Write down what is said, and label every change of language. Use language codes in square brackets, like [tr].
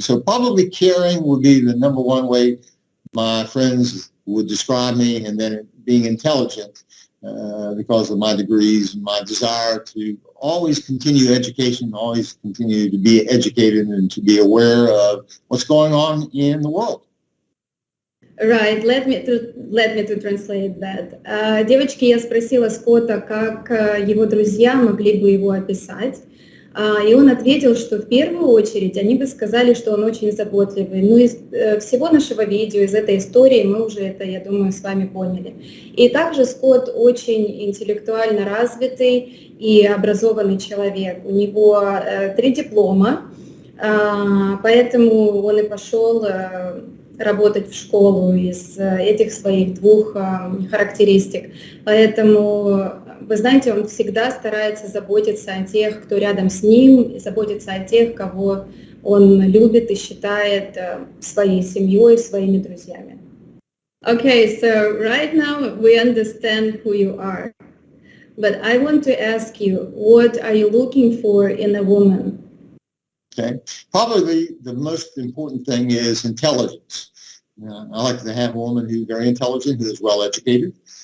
[en] So probably caring would be the number one way my friends would describe me, and then being intelligent because of my degrees and my desire to always continue education, always continue to be educated and to be aware of what's going on in the world. Right, let me to translate that. [ru] Девочки, я спросила Скотта, как его друзья могли бы его описать, и он ответил, что в первую очередь они бы сказали, что он очень заботливый. Ну, из всего нашего видео, из этой истории мы уже это, я думаю, с вами поняли. И также Скотт очень интеллектуально развитый и образованный человек. У него 3 диплома, поэтому он и пошел работать в школу из этих своих 2 характеристик. Поэтому, вы знаете, он всегда старается заботиться о тех, кто рядом с ним, и заботиться о тех, кого он любит и считает своей семьей, своими друзьями. [en] Okay, so right now we understand who you are. But I want to ask you, what are you looking for in a woman? Okay. Probably the most important thing is intelligence. I like to have a woman who's very intelligent, who is well educated.